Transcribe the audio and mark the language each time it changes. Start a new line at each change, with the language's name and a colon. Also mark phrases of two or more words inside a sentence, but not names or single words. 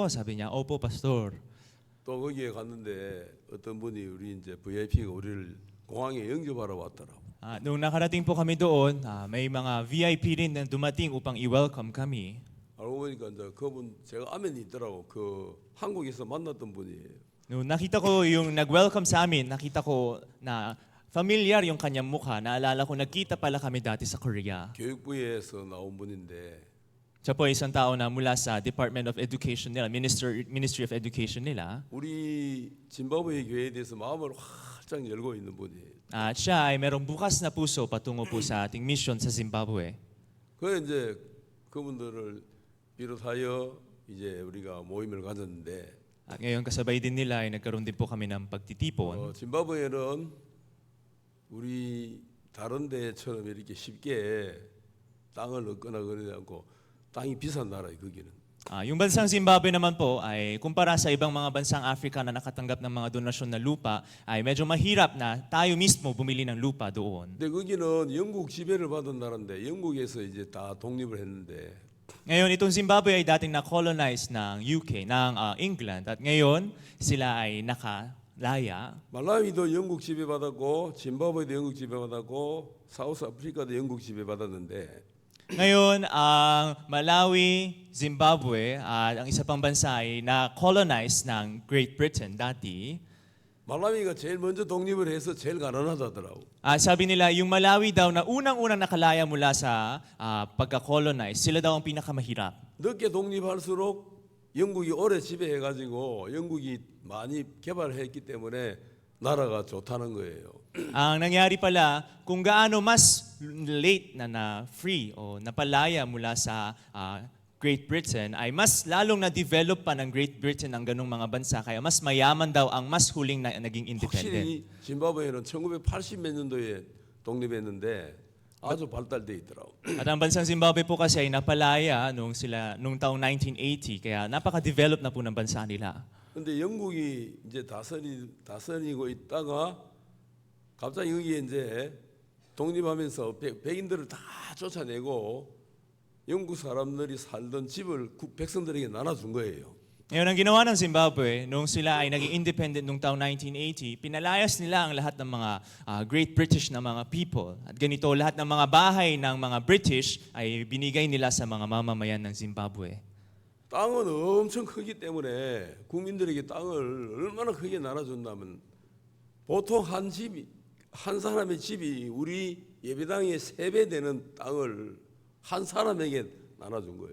Filipino: Sabi niya, opo, pastor.
Korean: 또 거기에 갔는데 어떤 분이 우리 이제 VIP가 우리를 공항에 영접하러 왔더라고.
Filipino: Nung nakarating po kami doon, may mga VIP rin na dumating upang i-welcome kami.
Korean: 알고 보니까 이제 그분 제가 아멘이 있더라고. 그 한국에서 만났던 분이에요.
Filipino: Nung nakita ko yung nag-welcome sa amin, nakita ko na familiar yung kanyang mukha. Naalala ko, nagkita pala kami dati sa Korea.
Korean: 교육부에서 나온 분인데
Filipino: Siya po ay isang tao na mula sa Department of Education nila, Ministry of Education nila.
Korean: 우리 짐바브웨 교회에 대해서 마음을 활짝 열고 있는 분이에요.
Filipino: At siya ay merong bukas na puso patungo po sa ating mission sa Zimbabwe.
Korean: 그래 이제 그분들을 비롯하여 이제 우리가 모임을 가졌는데
Filipino: At ngayon kasabay din nila ay nagkaroon din po kami ng pagtitipon.
Korean: 짐바브웨는 우리 다른 데처럼 이렇게 쉽게 땅을 얻거나 그러지 않고 땅이 비싼 나라예요 거기는.
Filipino: Yung bansang Zimbabwe naman po ay kumpara sa ibang mga bansang Africa na nakatanggap ng mga donasyon na lupa ay medyo mahirap na tayo mismo bumili ng lupa doon.
Korean: 근데 거기는 영국 지배를 받은 나라인데 영국에서 이제 다 독립을 했는데
Filipino: Ngayon itong Zimbabwe ay dating na-colonize ng UK, ng England at ngayon sila ay nakalaya.
Korean: 말라위도 영국 지배받았고 짐바브웨도 영국 지배받았고 사우스 아프리카도 영국 지배받았는데
Filipino: Ngayon, ang Malawi, Zimbabwe at ang isa pang bansa ay na-colonize ng Great Britain dati.
Korean: 말라위가 제일 먼저 독립을 해서 제일 가난하다더라고.
Filipino: Sabi nila, yung Malawi daw na unang-unang nakalaya mula sa pagka-colonize, sila daw ang pinakamahirap.
Korean: 늦게 독립할수록 영국이 오래 지배해가지고 영국이 많이 개발했기 때문에 나라가 좋다는 거예요.
Filipino: Ang nangyari pala, kung gaano mas late na free o napalaya mula sa Great Britain, ay mas lalong na-develop pa ng Great Britain ang ganung mga bansa. Kaya mas mayaman daw ang mas huling na naging independent.
Korean: 확실히 짐바브웨는 1980 몇 년도에 독립했는데 아주 발달돼 있더라고.
Filipino: At ang bansang Zimbabwe po kasi ay napalaya nung taong 1980. Kaya napaka-develop na po ng bansa nila.
Korean: 근데 영국이 이제 다스리고 있다가 갑자기 여기에 이제 독립하면서 백인들을 다 쫓아내고 영국 사람들이 살던 집을 백성들에게 나눠준 거예요.
Filipino: Ngayon, ang ginawa ng Zimbabwe, nung sila ay naging independent nung taong 1980, pinalayas nila ang lahat ng mga
English: Great British
Filipino: na mga people. At ganito, lahat ng mga bahay ng mga British ay binigay nila sa mga mamamayan ng Zimbabwe.
Korean: 땅은 엄청 크기 때문에 국민들에게 땅을 얼마나 크게 나눠준다면 보통 한 사람의 집이 우리 예배당의 3배 되는 땅을 한 사람에게 나눠준 거예요.